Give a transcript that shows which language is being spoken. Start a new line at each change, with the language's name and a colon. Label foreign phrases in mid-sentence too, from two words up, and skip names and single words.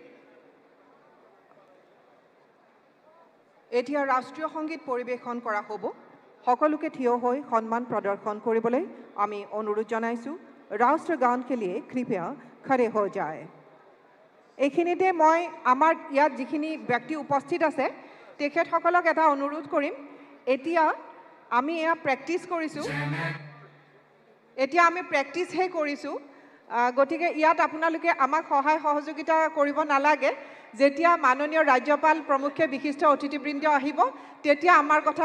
Assamese: এতিয়া ৰাষ্ট্ৰীয় সংগীত পৰিবেশন কৰা হ'ব সকলোকে থিয় হৈ সন্মান প্ৰদৰ্শন কৰিবলৈ আমি অনুৰোধ জনাইছো ৰাষ্ট্ৰগান
Hindi: के लिए कृपया खड़े हो जाए
Assamese: এইখিনিতে মই আমাৰ ইয়াত যিখিনি ব্যক্তি উপস্থিত আছে তেখেতসকলক এটা অনুৰোধ কৰিম এতিয়া আমি এয়া প্ৰ্যাকটিছ কৰিছো গতিকে ইয়াত আপোনালোকে আমাক সহায় সহযোগিতা কৰিব নালাগে যেতিয়া মাননীয় ৰাজ্যপাল প্ৰমুখ্য বিশিষ্ট অতিথিবৃন্দ আহিব তেতিয়া আমাৰ কথা